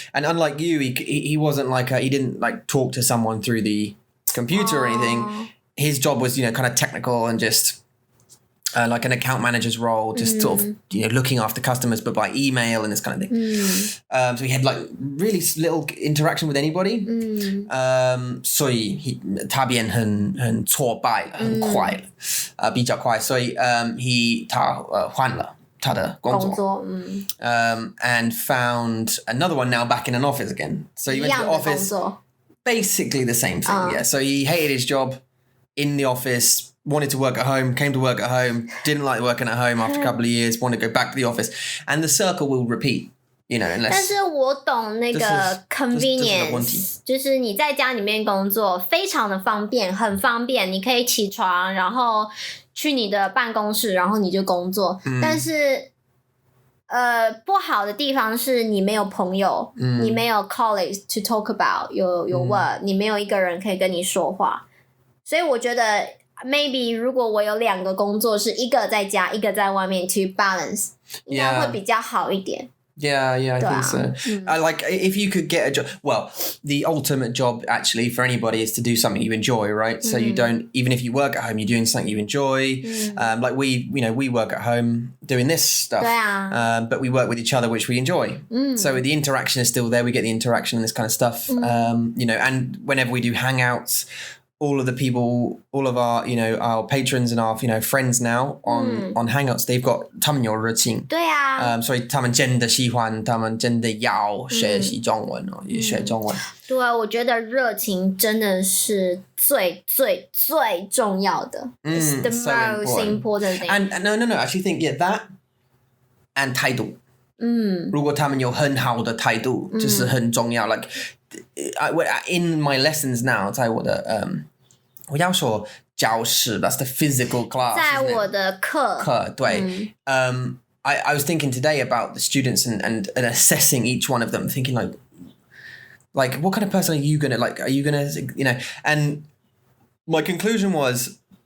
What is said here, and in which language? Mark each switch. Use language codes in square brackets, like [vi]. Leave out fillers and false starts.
[en] And unlike you, he wasn't like he didn't like talk to someone through the computer or anything. His job was kind of technical and just like an account manager's role, just sort of looking after customers, but by email and this kind of thing. So he had like really little interaction with anybody. [zh] 所以他变很挫败了，很快了，比较快，所以他换了他的工作， [en] and found another one now back in an office again. So he went to the office. Basically the same thing, yeah. So he hated his job in the office, wanted to work at home, came to work at home, didn't like working at home after a couple of years, wanted to go back to the office, and the circle will repeat, unless. [zh] 但是我懂那个 convenience， 就是你在家里面工作非常的方便，很方便，你可以起床，然后去你的办公室，然后你就工作。但是不好的地方是你没有朋友，你没有 [en] colleagues to talk about your work， [zh] 你没有一个人可以跟你说话，所以我觉得 maybe 如果我有2个工作，是一个在家，一个在外面 [en] to balance， [zh] 应该会比较好一点。 [en] Yeah, I think so. Like, if you could get a job, well, the ultimate job actually for anybody is to do something you enjoy, right? So you don't, even if you work at home, you're doing something you enjoy. Like we work at home doing this stuff, but we work with each other, which we enjoy. So the interaction is still there. We get the interaction and this kind of stuff, and whenever we do hangouts, all of the people, all of our, our patrons and our, friends now on Hangouts, they've got [zh] 他们有热情。对啊。所以他们真的喜欢，他们真的要学习中文也学中文。对，我觉得热情真的是最最最重要的。 [en] It's the most important thing. And no, I actually think that and 态度。 [zh] 如果他们有很好的态度，就是很重要。 [en] Like in my lessons now， [zh] 在我的我要说教室 [en] ，that's the physical class。 [zh] 在我的课对， [en] I was thinking today about the students and assessing each one of them, thinking like what kind of person are you gonna like? Are you gonna And my conclusion was.